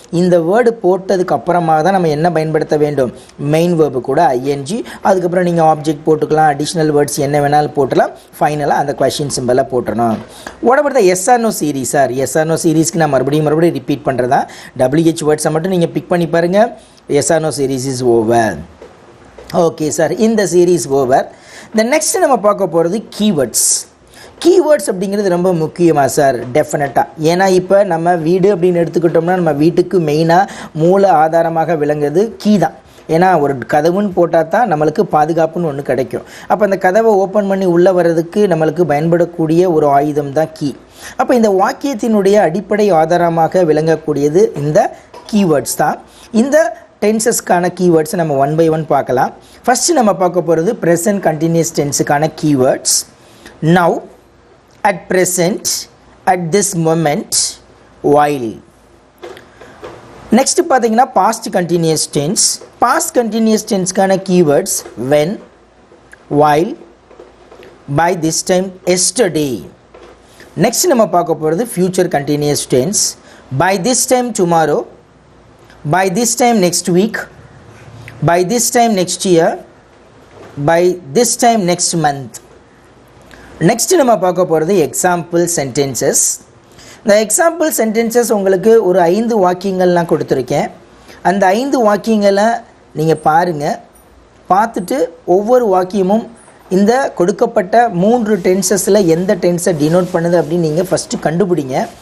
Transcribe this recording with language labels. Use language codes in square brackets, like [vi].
[ta] இந்த வேர்டு போட்டதுக்கு அப்புறமா தான் நம்ம என்ன பயன்படுத்த வேண்டும்? மெயின் வேர்பு கூட ஐஎன்ஜி. அதுக்கப்புறம் நீங்கள் ஆப்ஜெக்ட் போட்டுக்கலாம், அடிஷ்னல் வேர்ட்ஸ் என்ன வேணாலும் போட்டலாம். ஃபைனலாக அந்த கொஷின் சிம்பிளை போட்டணும். [en] What about the yes or no series sir? [ta] S R no சீரீஸ்க்கு நான் மறுபடியும் ரிப்பீட் பண்ணுறதா. WH வேர்ட்ஸை மட்டும் நீங்கள் பிக் பண்ணி பாருங்கள். [en] Yes or no series is over. Okay sir, in the series over. The next [ta] நம்ம பார்க்க போகிறது கீவேர்ட்ஸ். கீவேர்ட்ஸ் அப்படிங்கிறது ரொம்ப முக்கியமாக சார்? டெஃபினட்டாக. ஏன்னா இப்போ நம்ம வீடு அப்படின்னு எடுத்துக்கிட்டோம்னா நம்ம வீட்டுக்கு மெயினாக மூல ஆதாரமாக விளங்குறது கீ தான். ஏன்னா ஒரு கதவுன்னு போட்டால் தான் நம்மளுக்கு பாதுகாப்புன்னு ஒன்று கிடைக்கும். அப்போ அந்த கதவை ஓப்பன் பண்ணி உள்ளே வர்றதுக்கு நம்மளுக்கு பயன்படக்கூடிய ஒரு ஆயுதம் தான் கீ. அப்போ இந்த வாக்கியத்தினுடைய அடிப்படை ஆதாரமாக விளங்கக்கூடியது இந்த கீவேர்ட்ஸ் தான். இந்த டென்சஸ்க்கான கீவேர்ட்ஸ் நம்ம ஒன் பை ஒன் பார்க்கலாம். ஃபஸ்ட்டு நம்ம பார்க்க போகிறது present continuous டென்ஸுக்கான keywords. [en] Now, at present, at this moment, while. [ta] Next பார்த்தீங்கன்னா past continuous tense. Past continuous டென்ஸ்க்கான keywords [en] when, while, by this time, yesterday. [ta] Next நம்ம பார்க்க போகிறது future continuous tense. [en] by this time tomorrow, by this time next week, by this time next year, by this time next month. [ta] Next நம்ம பார்க்க போகிறது example sentences. இந்த example sentences உங்களுக்கு ஒரு 5 வாக்கியங்கள் நான் கொடுத்துருக்கேன். அந்த 5 வாக்கியங்களை நீங்கள் பாருங்கள். பார்த்துட்டு ஒவ்வொரு வாக்கியமும் இந்த கொடுக்கப்பட்ட 3 டென்சஸில் எந்த டென்ஸை டினோட் பண்ணுது அப்படின்னு நீங்கள் ஃபஸ்ட்டு கண்டுபிடிங்க.